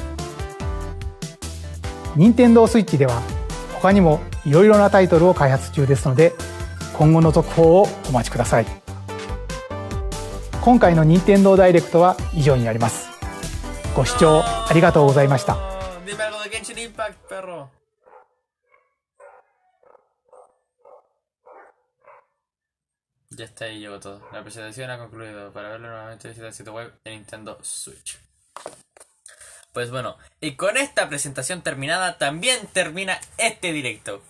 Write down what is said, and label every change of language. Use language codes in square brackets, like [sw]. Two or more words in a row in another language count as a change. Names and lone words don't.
[ja] 任天堂スイッチでは他にもいろいろなタイトルを開発中ですので、今後の続報をお待ちください。今回の任天堂ダイレクトは以上になります。ご視聴ありがとうございました。 [es] Ya está ahí, llegó todo. La presentación ha concluido. Para verlo nuevamente visita el sitio web de Nintendo Switch. Pues bueno, y con esta presentación terminada también termina este directo.